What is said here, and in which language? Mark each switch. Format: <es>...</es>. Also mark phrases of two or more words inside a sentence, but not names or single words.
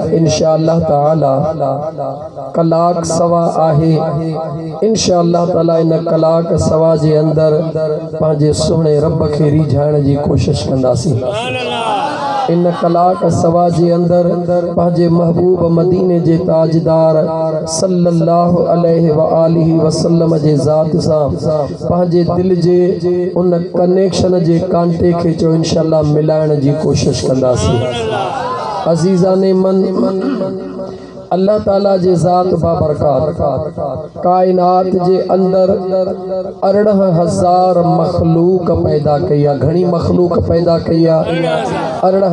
<ar>إن شاء الله تعالى</ar> <sd>कलाक सवा आहे।</sd> <ar>إن شاء الله تعالى</ar> <sd>इन कलाक सवा जे अंदरि पंहिंजे सुहिणे रब खे रिझाइण जी कोशिश कंदासीं। इन कलाक सवा जे अंदरि पंहिंजे महबूब मदीने जे ताजदार</sd> <ar>صلى الله عليه وآله وسلم</ar> <sd>जे ज़ात सां पंहिंजे दिल जे उन कनेक्शन जे कांटे खे चो इंशाअल्लाह मिलाइण जी कोशिश कंदासीं।</sd> <fa>عزیزان من</fa> <sd>अल्लाह ताला जे ज़ात बाबरकात कायनात जे अंदर 18,000 मखलूक पैदा कया, घणी मखलूक पैदा कया 18,000।</sd>